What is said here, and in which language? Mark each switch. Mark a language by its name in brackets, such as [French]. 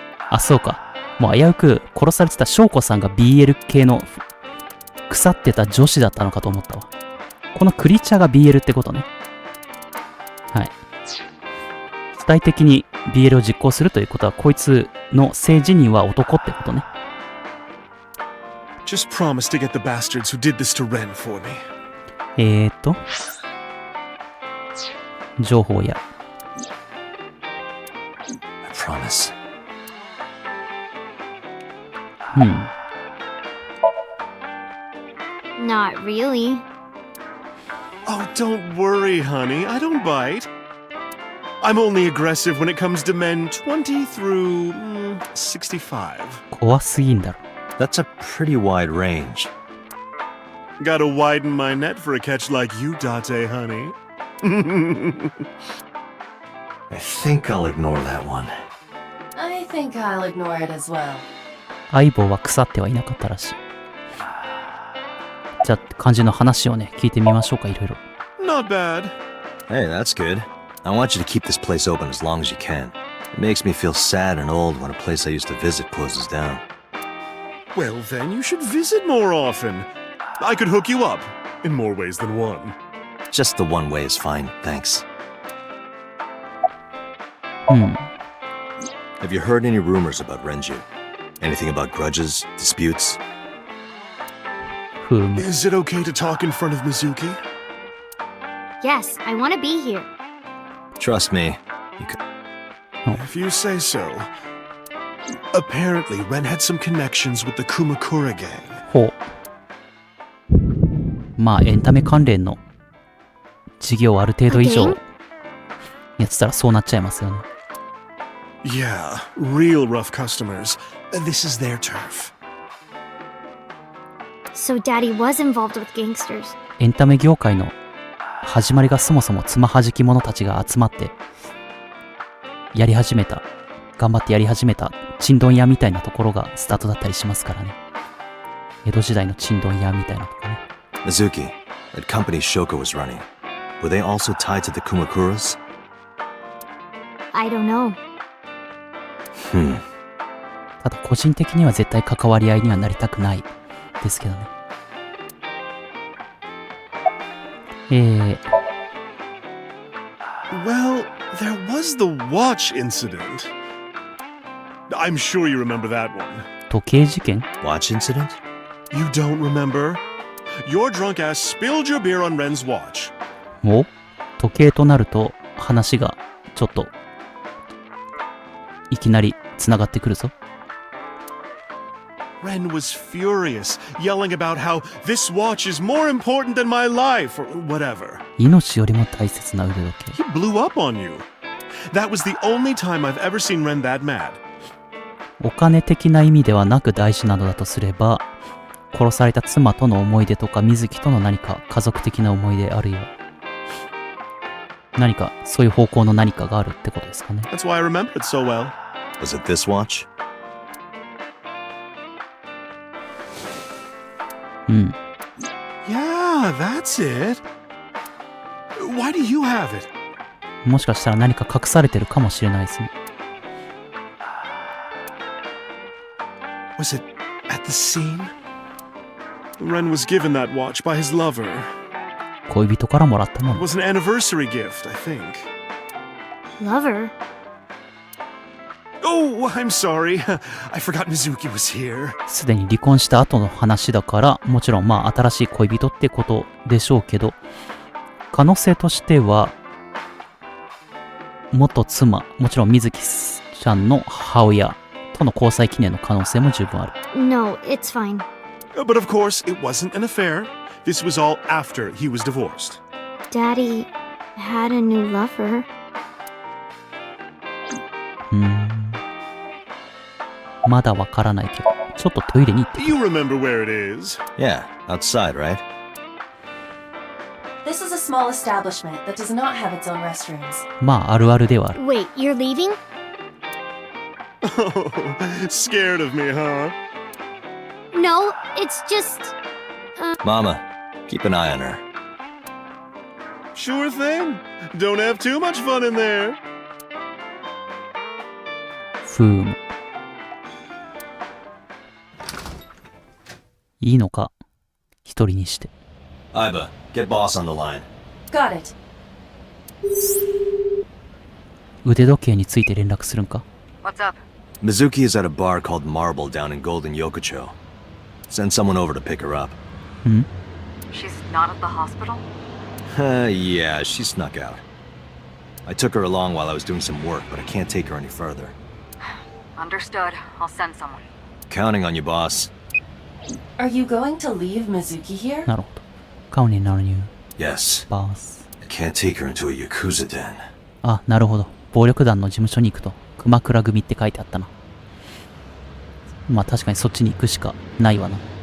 [Japanese] あ、そうか。もう危うく殺されてた翔子さんが BL 系の腐ってた女子だったのかと思ったわ。このクリーチャーが BL ってことね。はい。主体的に BL を実行するということは、こいつの性自認は男ってことね。 [English] Just promise to get the bastards who did this to Ren for me. [Japanese] 情報や。 [English] I promise. Not really. Oh, don't worry, honey. I don't bite. I'm only aggressive when it comes to men 20 through 65. [Japanese] 怖すぎんだろ。 [English] That's a pretty wide range. Gotta widen my net for a catch like you, Date, honey. I think I'll ignore that one. I think I'll ignore it as well. [Japanese] 相棒は腐ってはいなかったらしい。じゃあ、漢字の話をね、聞いてみましょうか、いろいろ。 [English] Not bad. Hey, that's good. I want you to keep this place open as long as you can. It makes me feel sad and old when a place I used to visit closes down. Well, then you should visit more often. I could hook you up in more ways than one. Just the one way is fine, thanks. [Japanese] うん。 [English] Have you heard any rumors about Renju? Anything about grudges, disputes? [Japanese] ふむ。 [English] Is it okay to talk in front of Mizuki? Yes, I want to be here. Trust me, you could. If you say so. Apparently, Ren had some connections with the Kumakura gang. [Japanese] ほう。まあエンタメ関連の事業をある程度以上 [English] Okay. [Japanese] やってたらそうなっちゃいますよね。 [English] Yeah, real rough customers. This is their turf. So Daddy was involved with gangsters. [Japanese] エンタメ業界の始まりがそもそもつまはじき者たちが集まってやり始めた、頑張ってやり始めたチンドン屋みたいなところがスタートだったりしますからね。江戸時代のチンドン屋みたいなとこね。 [English] Mizuki, that company Shoko was running. Were they also tied to the Kumakuras? I don't know. [Japanese] ただ個人的には絶対関わり合いにはなりたくないですけどね。 [English] Well, there was the watch incident. I'm sure you remember that one. [Japanese] 時計事件？ [English] Watch incident? You don't remember? Your drunk ass spilled your beer on Ren's watch. [Japanese] お？時計となると話がちょっといきなり繋がってくるぞ。 [English] Ren was furious, yelling about how this watch is more important than my life, or whatever. [Japanese] 命よりも大切な腕時計。 [English] He blew up on you. That was the only time I've ever seen Ren that mad. [Japanese] お金的な意味ではなく大事なのだとすれば、殺された妻との思い出とか水木との何か家族的な思い出あるいは何かそういう方向の何かがあるってことですかね。 [English] That's why I remember it so well. Was it this watch? [Japanese] うん。 [English] Yeah, that's it. Why do you have it? [Japanese] もしかしたら何か隠されてるかもしれないですね。 [English] Was it at the scene? Ren was given that watch by his lover. [Japanese] 恋人からもらったも [English] It [Japanese] の。 [English] was an anniversary gift, I think. Lover? Oh, I'm sorry. I forgot Mizuki was here. [Japanese] すでに離婚した後の話だから、もちろんまあ新しい恋人ってことでしょうけど、可能性としては、元妻、もちろん水木ちゃんの母親との交際記念の可能性も十分ある。 [English] No, it's fine. But of course, it wasn't an affair. This was all after he was divorced. Daddy had a new lover. [Japanese] まだわからないけど、ちょっとトイレに行ってくる。 [English] You remember where it is? Yeah, outside, right? This is a small establishment that does not have its own restrooms. [Japanese] まああるあるではある。 [English] Wait, you're leaving? Oh, scared of me, huh? No, it's just... Mama, keep an eye on her. Sure thing. Don't have too much fun in there. [Japanese] ふーむ。いいのか一人にして。 [English] Iba, get boss on the line. Got it. [Japanese] 腕時計について連絡するんか？ [English] What's up? Mizuki is at a bar called Marble down in Golden Yokocho. Send someone over to pick her up. She's not at the hospital? Yeah, she snuck out. I took her along while I was doing some work, but I can't take her any further. Understood. I'll send someone. Counting on you, boss. Are you going to leave Mizuki here? [Japanese] なるほど。カウニーなのに [English] Yes. [Japanese] バース。 [English] I can't take her into a Yakuza den. [Japanese] あ、なるほど。暴力団の事務所に行くと、熊倉組って書いてあったな。まあ確かにそっちに行くしかないわな。